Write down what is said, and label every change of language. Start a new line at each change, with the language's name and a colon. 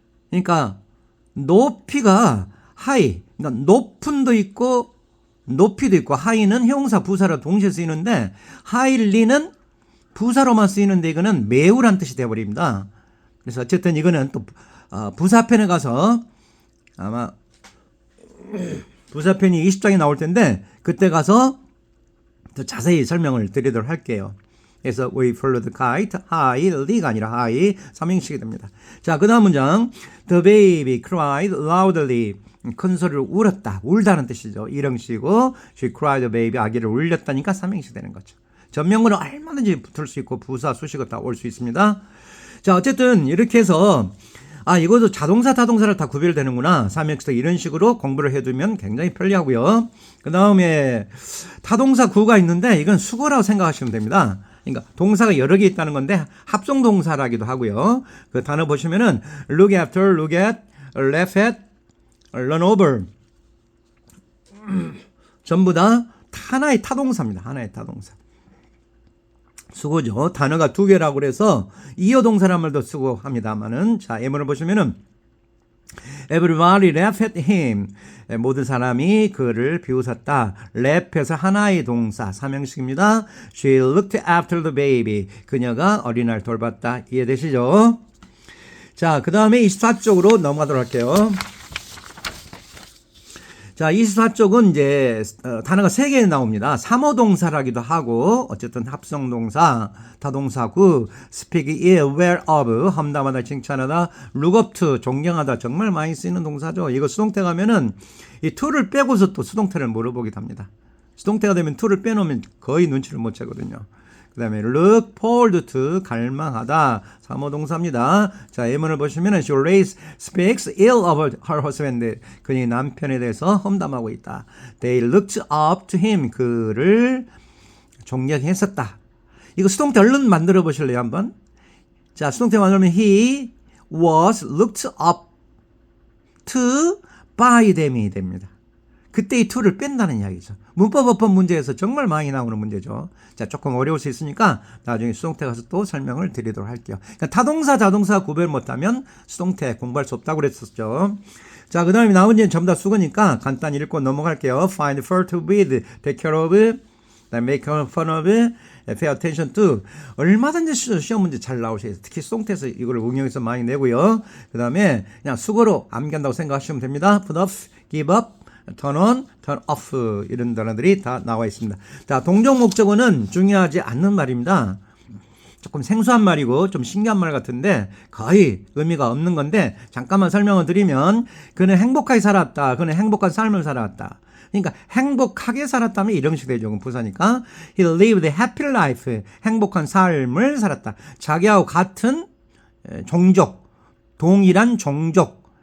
Korean: 그러니까 높이가 high, 그러니까 높은도 있고 높이도 있고 high는 형용사 부사로 동시에 쓰이는데 highly는 부사로만 쓰이는데 이거는 매우란 뜻이 되어버립니다. 그래서 어쨌든 이거는 또 부사편에 가서 아마 부사편이 20장이 나올 텐데 그때 가서 더 자세히 설명을 드리도록 할게요.
English: 그래서 we follow the kite, highly가 아니라 high,
Korean: 삼형식이 됩니다. 자, 그 다음 문장
English: the baby cried loudly
Korean: 큰 소리로 울었다, 울다는 뜻이죠. 일형식이고
English: she cried the baby
Korean: 아기를 울렸다니까 삼형식 되는 거죠. 전명구는 얼마든지 붙을 수 있고 부사, 수식어 다 올 수 있습니다. 자, 어쨌든 이렇게 해서 이것도 자동사, 타동사를 다 구별되는구나. 삼형식 이런 식으로 공부를 해두면 굉장히 편리하고요. 그 다음에 타동사 구가 있는데 이건 수거라고 생각하시면 됩니다. 그러니까 동사가 여러 개 있다는 건데 합성동사라기도 하고요. 그 단어 보시면은
English: look after, look at, laugh at, run over
Korean: 전부 다 하나의 타동사입니다. 하나의 타동사. 수고죠. 단어가 두 개라고 그래서 이어 동사란 말도 쓰고 합니다만은 자, 예문을 보시면은
English: Everybody laughed at him.
Korean: 모든 사람이 그를 비웃었다. laugh 하나의 동사 삼형식입니다.
English: She looked after the baby.
Korean: 그녀가 어린아이를 돌봤다. 이해되시죠? 자, 그 다음에 24쪽으로 넘어가도록 할게요. 자, 24쪽은 이제 단어가 3개 나옵니다. 삼어동사라기도 하고 어쨌든 합성동사, 타동사구, speak ill, well of, 험담하다, 칭찬하다, look up to, 존경하다 정말 많이 쓰이는 동사죠. 이거 수동태 가면은 이 to를 빼고서 또 수동태를 물어보기도 합니다. 수동태가 되면 to를 빼놓으면 거의 눈치를 못 채거든요. 그 다음에 look forward to, 갈망하다, 삼어동사입니다. 자, 예문을 보시면
English: she always speaks ill of her husband.
Korean: 그녀의 남편에 대해서 험담하고 있다.
English: They looked up to him.
Korean: 그를 존경했었다. 이거 수동태 얼른 만들어 보실래요, 한번? 자, 수동태 만들면
English: he was looked up to by them이 됩니다.
Korean: 그때 이 to를 뺀다는 이야기죠. 문법어법 문제에서 정말 많이 나오는 문제죠. 자, 조금 어려울 수 있으니까 나중에 수동태 가서 또 설명을 드리도록 할게요. 그러니까 타동사, 자동사 구별 못하면 수동태 공부할 수 없다고 그랬었죠. 자, 그 다음에 나머지는 전부 다 수거니까 간단히 읽고 넘어갈게요.
English: Find fault with, take care of, make fun of, pay attention to.
Korean: 얼마든지 시험 문제 잘 나오셔요. 특히 수동태에서 이걸 응용해서 많이 내고요. 그 다음에 그냥 수거로 암기한다고 생각하시면 됩니다.
English: put off, give up, turn on, turn off
Korean: 이런 단어들이 다 나와 있습니다. 자, 동종 목적어는 중요하지 않는 말입니다. 조금 생소한 말이고 좀 신기한 말 같은데 거의 의미가 없는 건데 잠깐만 설명을 드리면 그는 행복하게 살았다. 그는 행복한 삶을 살았다. 그러니까 행복하게 살았다면 이런 식이 되죠.
English: 부사니까 he lived a happy life.
Korean: 행복한 삶을 살았다. 자기하고 같은 종족, 동일한 종족.